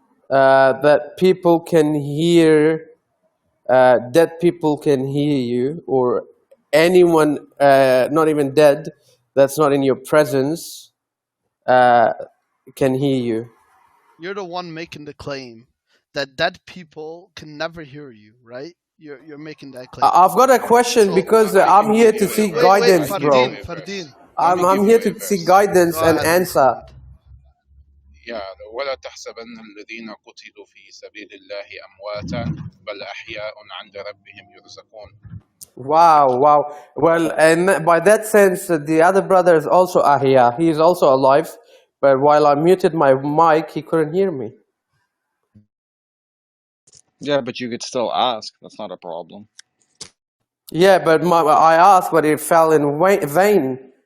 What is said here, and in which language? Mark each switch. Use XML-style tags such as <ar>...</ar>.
<en>That people can hear, dead people can hear you, or anyone not even dead that's not in your presence can hear you. You're the one making the claim that dead people can never hear you, right? You're making that claim. I've got a question because I'm here to seek guidance, bro. Fardeen. I'm here to seek guidance and answer.</en> <ar>ولا تحسبن الذين قتلوا في سبيل الله أمواتا بل أحياء عند ربهم يرزقون.</ar> <en>Wow. Well, and by that sense, the other brother is also Ahya. He is also alive, but while I muted my mic, he couldn't hear me. Yeah, but you could still ask. That's not a problem. Yeah, but I asked, but it fell in vain.</en>